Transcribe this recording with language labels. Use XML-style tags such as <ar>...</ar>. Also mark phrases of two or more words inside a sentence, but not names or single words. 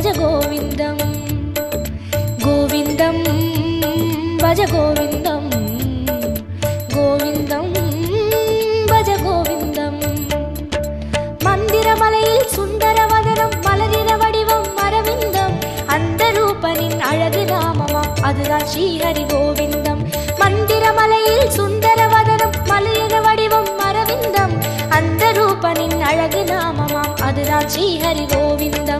<sa>गोविन्दं गोविन्दं भज गोविन्दं गोविन्दं भज</sa> <ta>गोविन्दं மந்திரமலையில் சுந்தரவதனம் மலரின வடிவம் அரவிந்தம் அந்த ரூபனின் அழகு நாமமாம் அதுதான் ஸ்ரீஹரி கோவிந்தம் மந்திரமலையில் சுந்தரவதனம் மலரின வடிவம் அரவிந்தம் அந்த ரூபனின் அழகு நாமமாம் அதுதான் ஸ்ரீஹரி கோவிந்தம்</ta>